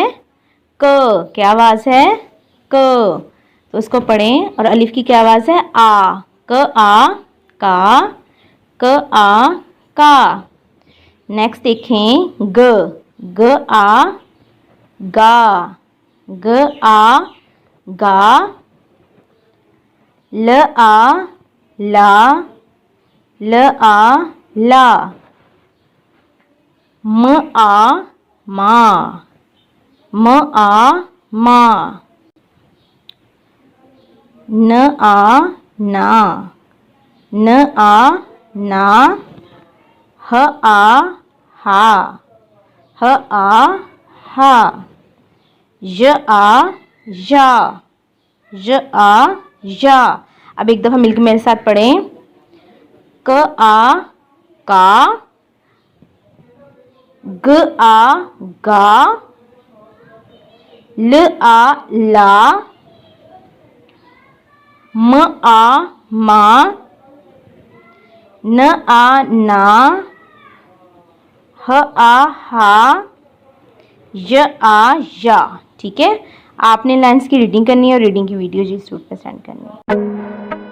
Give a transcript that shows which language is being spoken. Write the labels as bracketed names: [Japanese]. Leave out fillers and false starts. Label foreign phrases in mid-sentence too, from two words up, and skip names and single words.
[Urdu] ک۔ کیا آواز ہے؟ ک۔ تو اس کو پڑھیں۔ اور الف کی کیا آواز ہے؟ آ۔ ک آ کا، ک آ کا۔ نیکسٹ دیکھیں گ۔ گ آ گا، گ آ گا۔ ل آ لا، ل آ لا۔ م آ ما، م آ ما۔ ن آ نا، ن آ نا۔ ہ آ ہا، ہ آ ہا۔ ژ آ ژا، ژ آ ژا۔ اب ایک دفعہ مل کے میرے ساتھ پڑھیں۔ ک آ کا، گ آ گا، ل آ لا، م آ ما، ن آ نا، ہ آ ہا، ژ آ ژا۔ ٹھیک ہے، آپ نے لائنس کی ریڈنگ کرنی ہے اور ریڈنگ کی ویڈیو جی سوٹ پہ سینڈ کرنی ہے۔